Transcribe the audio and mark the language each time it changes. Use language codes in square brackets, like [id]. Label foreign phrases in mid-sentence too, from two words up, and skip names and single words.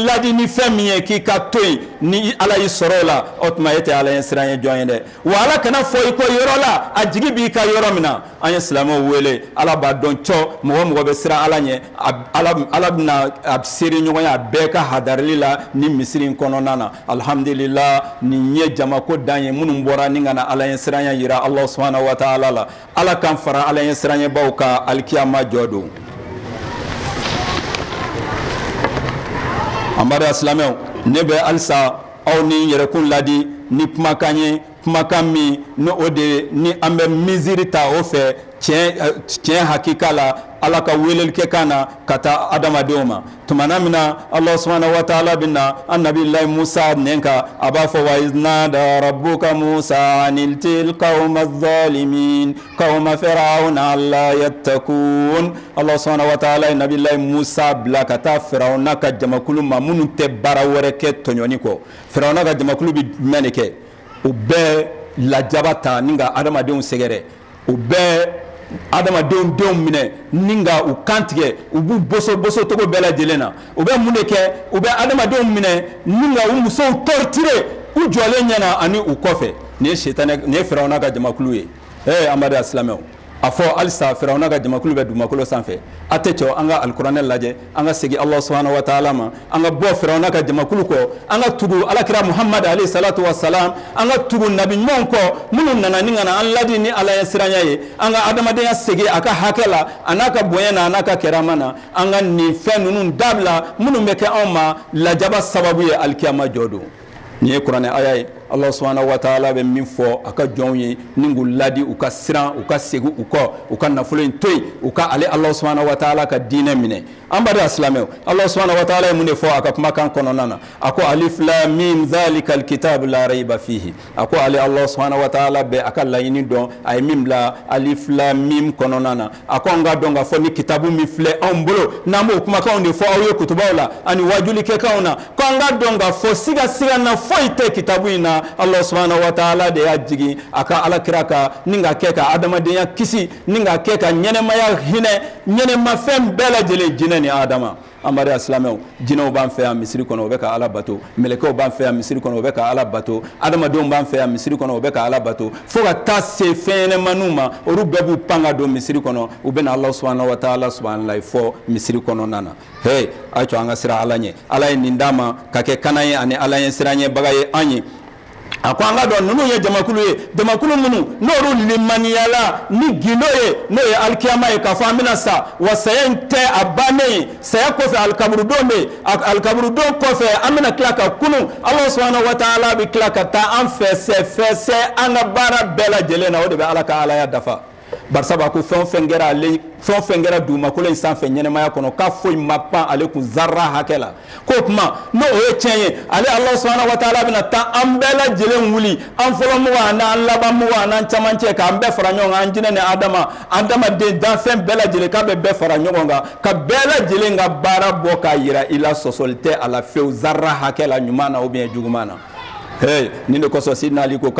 [bm] ladi ni fɛn min ye k'i ka to yen ni ala y'i sɔrɔ o la o tuma e tɛ ala ye siranya jɔn ye dɛ wa ala kana fɔ i ko yɔrɔ la a jigi b'i ka yɔrɔ min na an ye silamɛw wele ala b'a dɔn cɔ mɔgɔ mɔgɔ bɛ siran ala ɲɛ ala bɛna a seere ɲɔgɔn ye a bɛɛ ka hadarili la ni misiri in kɔnɔna na alhamdulillah nin ye jamako dan ye minnu bɔra ni ka na ala ye siranya yira [ar] الله سبحانه وتعالى [bm] la ala kan fara ala ye siranya baw ka alikiyama jɔ don amadu silamɛw ne bɛ halisa aw ni yɛrɛkun ladi ni kumakan ye kumakan min ni o de ni an bɛ misiri ta o fɛ tiɲɛ hakika la ala ka weleli kɛ kan na ka taa adamadenw ma tumana min na [ar] الله سبحانه وتعالى [bm] bɛna an nabilahi Musa nɛn kan a b'a fɔ [ar] وإذ نادى ربك موسى أن القوم الظالمين قوم فرعون ألا يتقون الله سبحانه وتعالى [bm] ye nabilahi Musa bila ka taa Firauna ka jamakulu ma minnu tɛ baara wɛrɛ kɛ tɔɲɔni kɔ Firauna ka jamakulu bɛ jumɛn de kɛ u bɛɛ lajaba ta ni ka adamadenw sɛgɛrɛ u bɛɛ adamadenw minɛ ni ka u kantigɛ u b'u boso togo bɛɛ lajɛlen na u bɛ mun de kɛ u bɛ adamadenw minɛ ni ka u musow torturer u jɔlen ɲɛna ani u kɔfɛ nin ye Firauna ka jamakulu ye amadu silamɛw a fɔ halisa Firauna ka jamakulu bɛ dugumakolo sanfɛ a tɛ cɛ an ka alikuranɛ lajɛ an ka segin [ar] الله سبحانه وتعالى [bm] ma an ka bɔ Firauna ka jamakulu kɔ an ka tugu alakira [ar] محمد عليه الصلاة والسلام [bm] an ka tugu nabi ɲumanw kɔ minnu nana ni kana an ladi ni ala ye siranya ye an ka adamadenya segin a ka hakɛ la a n'a ka bonya na a n'a ka kɛrama na an ka nin fɛn ninnu dabila minnu bɛ kɛ anw ma lajaba sababu ye alikiyama jɔ don nin ye kuranɛ aya ye [ar] الله سبحانه وتعالى [bm] bɛ min fɔ a ka jɔnw ye ni k'u ladi u ka siran u ka segin u kɔ u ka nafolo in to yen u ka ale [ar] الله سبحانه وتعالى [bm] ka diinɛ minɛ an b'a dɔn silamɛw Allah subhanahu wa ta'ala ye mun de fɔ a ka kumakan kɔnɔna na a ko [ar] ألف لام ميم ذلك الكتاب لا ريب فيه [bm] a ko ale [ar] الله سبحانه وتعالى [bm] bɛ a ka laɲini dɔn a ye min bila [ar] ألف لام ميم [bm] kɔnɔna na a ko an ka dɔn ka fɔ ni kitabu min filɛ anw bolo n'an b'o kumakanw de fɔ aw ye kutubaw la ani wajulikɛkanw na ko an ka dɔn ka fɔ siga na foyi tɛ kitabu in na [ar] الله سبحانه وتعالى [bm] de y'a jigi a ka alakira ka ni ka kɛ ka adamadenya kisi ni ka kɛ ka ɲɛnɛmaya hinɛ ɲɛnɛmafɛn bɛɛ lajɛlen jinɛ ni adama amadu silamɛw jinɛw b'an fɛ yan misiri kɔnɔ o bɛ ka ala bato mɛlɛkɛw b'an fɛ yan misiri kɔnɔ o bɛ ka ala bato adamadenw b'an fɛ yan misiri kɔnɔ o bɛ ka ala bato fo ka taa se fɛn ɲɛnɛmaniw ma olu bɛɛ b'u pan ka don misiri kɔnɔ u bɛ na [ar] الله سبحانه وتعالى [bm] subhanallahi fɔ misiri kɔnɔna na a ye to an ka siran ala ɲɛ ala ye nin d'a ma ka kɛ kanan ye ani ala ye siran ɲɛbaga ye an ye a ko an ka dɔn ninnu ye jamakulu ye jamakulu minnu n'olu limaniyala ni gindo ye n'o ye alikiyama ye k'a fɔ an bɛna sa wa saya in tɛ a bannen ye saya kɔfɛ alikaburudon bɛ yen alikaburudon kɔfɛ an bɛna tila ka kunu [ar] الله سبحانه وتعالى [bm] bɛ tila ka taa an fɛsɛ an ka baara bɛɛ lajɛlen na o de bɛ ala ka alaya dafa barisaba ko fɛn o fɛn kɛra dugumakolo in sanfɛ ɲɛnɛmaya kɔnɔ k'a foyi ma pan ale kun zarra hakɛ la k'o tuma n'o ye tiɲɛ ye ale [ar] الله سبحانه وتعالى [bm] bɛna taa an bɛɛ lajɛlen wuli an fɔlɔmɔgɔ n'an labanmɔgɔ n'an camancɛ k'an bɛɛ fara ɲɔgɔn kan an jinɛ ni adamaden danfɛn bɛɛ lajɛlen k'a bɛ bɛɛ fara ɲɔgɔn kan ka bɛɛ lajɛlen ka baara bɔ k'a yira i la sɔsɔli tɛ a la fewu zarra hakɛ la ɲuman na [fr] ou bien [bm] juguman na nin de kɔsɔn Sidina Ali ko